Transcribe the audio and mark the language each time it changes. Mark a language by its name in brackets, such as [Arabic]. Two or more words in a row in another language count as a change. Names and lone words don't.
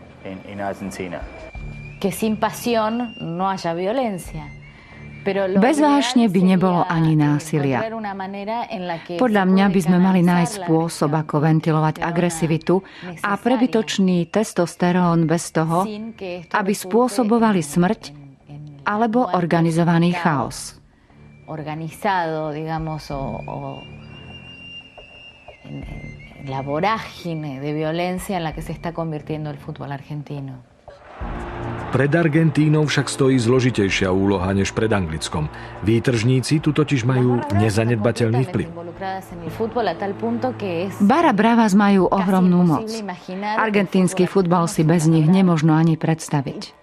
[Slovak] Bez vášne by nebolo ani násilia. Podľa mňa by sme mali nájsť spôsob, ako ventilovať agresivitu a prebytočný testosterón bez toho, aby spôsobovali smrť alebo organizovaný chaos. [Spanish] La vorágine de violencia en la que se está convirtiendo el fútbol argentino. [Slovak] Pred Argentínou však stojí zložitejšia úloha než pred Anglickom. Výtržníci tu totiž majú nezanedbateľný vplyv. Barra Bravas majú ohromnú moc. Argentínsky futbal si bez nich nemožno ani predstaviť.